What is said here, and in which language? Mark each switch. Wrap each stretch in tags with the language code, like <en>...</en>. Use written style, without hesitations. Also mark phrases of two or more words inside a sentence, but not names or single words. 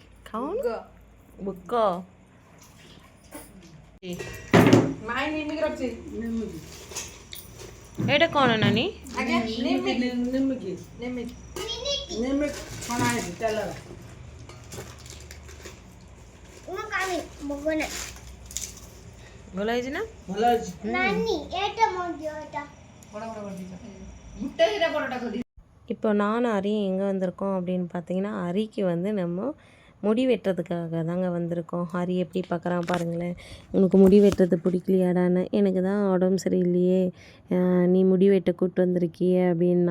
<or>ଖାଉନ ବୁକ ଏଇଟା କ'ଣ ନାନୀ? ଭଲ ହେଇଛି ନା? ଭଲ ହେଇଛି।</or> <ta>இப்போ நானும் அரியும் எங்கே வந்திருக்கோம் அப்படின்னு பார்த்தீங்கன்னா, அரிக்கு வந்து நம்ம முடி வெட்டுறதுக்காக தாங்க வந்திருக்கோம். ஹரி எப்படி பார்க்குறான் பாருங்களேன். உனக்கு முடி வெட்டுறது பிடிக்கலையாடான்னு. எனக்கு தான் உடம்பு சரியில்லையே, நீ முடி வெட்ட கூப்பிட்டு வந்திருக்கியே அப்படின்னா.</ta>